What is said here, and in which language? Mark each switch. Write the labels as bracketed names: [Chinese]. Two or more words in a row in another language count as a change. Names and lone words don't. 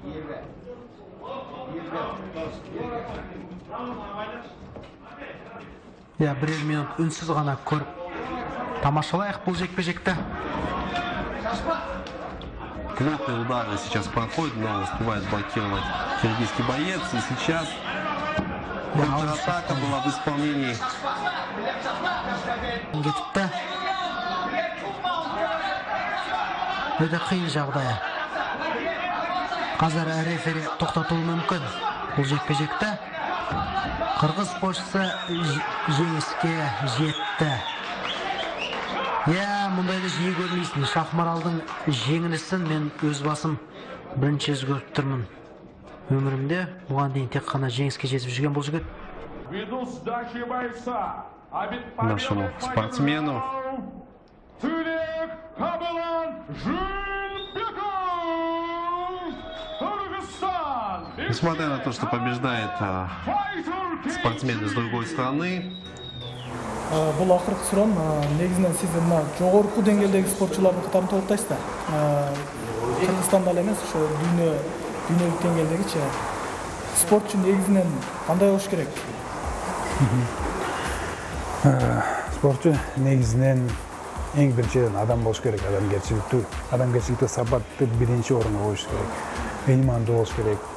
[Kazakh] Я бірер минут үнсіз ғана көріп тамашалайық бұл жекпе-жекті. [Russian] Плотные удары сейчас проходят, но успевает блокировать киргизский боец. И сейчас контратака была в исполнении [Kazakh] Кетіпті. Өте қиын жағдайы. Қазір рефери тоқтатуы мүмкін. Бұл жекпе-жекті қырғыз спортшысы жеңіске жетті. Мұндайды жиі көрмейсің. Шахмаралдың жеңілісін мен өз басым бірінші көріп тұрмын. Өмірімде бұған дейін тек қана жеңіске жетіп жүрген бұл жігіт. [Russian] Нашему спортсмену несмотря на то, что побеждает спортсмен из другой страны, [Kazakh] бұл ақырғы сұрам, негізінен сіз жоғарғы деңгейдегі спортшылардың қатарын толықтайсыздар. Қырғызстанда емес, дүниелік деңгейдегі спортшы негізінен қандай болуш керек? Спортшы негізінен ең біріншіден адам болуш керек, адамгершілікті сапатты бірінші орынға қойыш керек, иманды болуш керек.